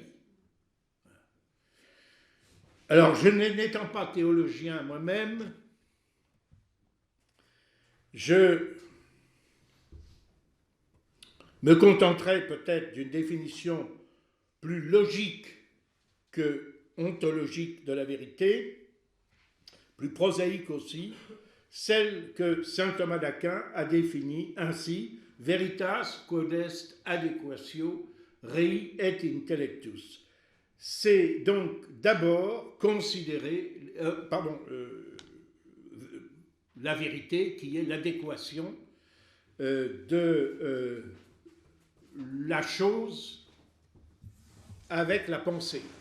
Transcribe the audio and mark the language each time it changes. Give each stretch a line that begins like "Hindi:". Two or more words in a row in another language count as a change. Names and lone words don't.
French: » Alors, je n'étant pas théologien moi-même, je me contenterai peut-être d'une définition plus logique que ontologique de la vérité, plus prosaïque aussi, celle que saint Thomas d'Aquin a définie ainsi «
Latin: Veritas quod est adequatio rei et intellectus ».
French: C'est donc d'abord considérer, la vérité qui est l'adéquation de la chose avec la pensée.